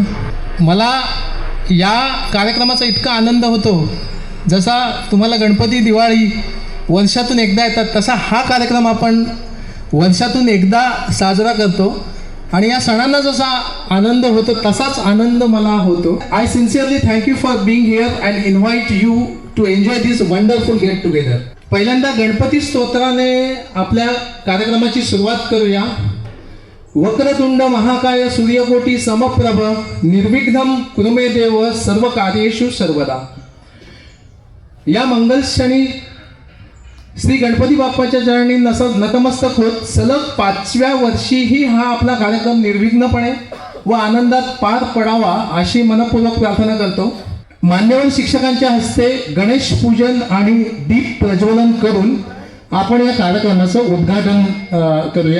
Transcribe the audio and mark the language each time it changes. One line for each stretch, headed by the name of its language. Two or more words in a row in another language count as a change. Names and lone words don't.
Marathi: मला या कार्यक्रमाचा इतका आनंद होतो, जसा तुम्हाला गणपती दिवाळी वर्षातून एकदा येतात, तसा हा कार्यक्रम आपण वर्षातून एकदा साजरा करतो. आणि या सणांना जसा आनंद होतो तसाच आनंद मला होतो.
English: I sincerely thank you for being here and invite you to enjoy this wonderful get together.
Marathi: पहिल्यांदा गणपती स्तोत्राने आपल्या कार्यक्रमाची सुरुवात करूया.
Sanskrit: वक्रतुंड महाकाय सूर्यकोटी समप्रभ निर्विघ्नं कुरु मे देव सर्व कार्येषु सर्वदा.
Marathi: या मंगलक्षणी श्री गणपती बाप्पाच्या चरणी नतमस्तक होत सलग 5व्या वर्षीही हा आपला कार्यक्रम निर्विघ्नपणे व आनंदात पार पडावा अशी मनपूर्वक प्रार्थना करतो. मान्यवर शिक्षकांच्या हस्ते गणेश पूजन आणि दीप प्रज्वलन करून आपण या कार्यक्रमाचं उद्घाटन करूया.